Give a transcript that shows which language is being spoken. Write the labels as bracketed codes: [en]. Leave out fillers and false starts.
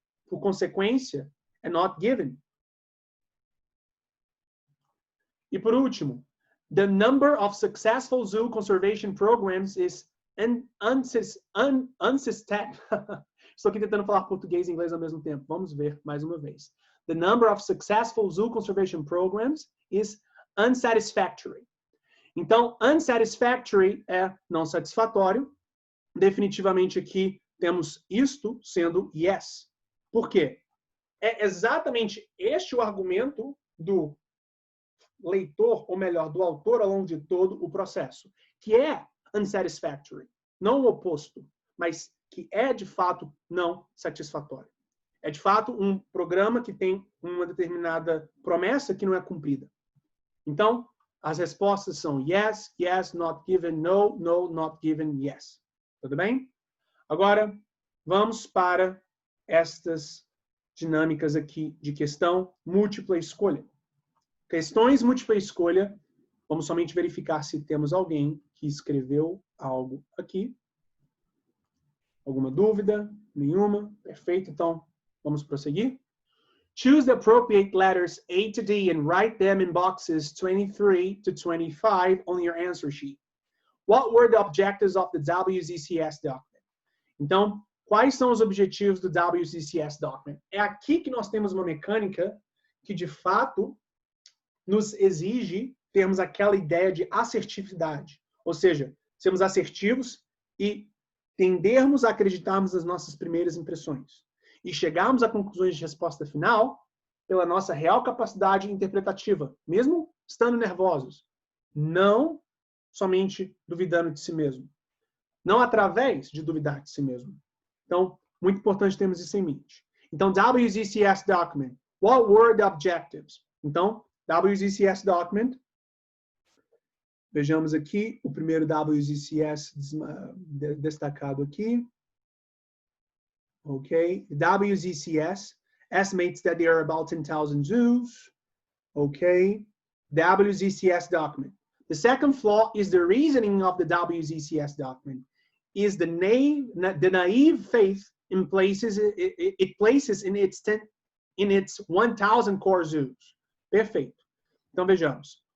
[pt] Por consequência, é [en] not given. [pt] E por último, [en] the number of successful zoo conservation programs is unsustainable. [pt] Estou aqui tentando falar português e inglês ao mesmo tempo. Vamos ver mais uma vez. [en] The number of successful zoo conservation programs is unsatisfactory. [pt] Então, unsatisfactory é não satisfatório. Definitivamente aqui temos isto sendo yes. Por quê? É exatamente este o argumento do leitor, ou melhor, do autor ao longo de todo o processo, que é unsatisfactory. Não o oposto, mas que é, de fato, não satisfatório. É, de fato, um programa que tem uma determinada promessa que não é cumprida. Então, as respostas são [en] yes, yes, not given, no, no, not given, yes. [pt] Tudo bem? Agora, vamos para estas dinâmicas aqui de questão múltipla escolha. Questões múltipla escolha, vamos somente verificar se temos alguém que escreveu algo aqui. Alguma dúvida? Nenhuma? Perfeito, então vamos prosseguir. [en] Choose the appropriate letters A to D and write them in boxes 23 to 25 on your answer sheet. What were the objectives of the WZCS document? [pt] Então, quais são os objetivos do WZCS document? É aqui que nós temos uma mecânica que, de fato, nos exige termos aquela ideia de assertividade. Ou seja, sermos assertivos e tendermos a acreditarmos nas nossas primeiras impressões. e chegarmos a conclusões de resposta final pela nossa real capacidade interpretativa, mesmo estando nervosos, não somente duvidando de si mesmo, não através de duvidar de si mesmo. Então, muito importante termos isso em mente. Então, WZCS document. [en] What were the objectives? [pt] Então, WZCS document. Vejamos aqui o primeiro WZCS destacado aqui. Okay. [en] WZCS estimates that there are about 10,000 zoos. Okay. WZCS document. The second flaw is the reasoning of the WZCS document. Is the naive faith it places in its 1,000 core zoos. [pt] Perfeito. Então vejamos.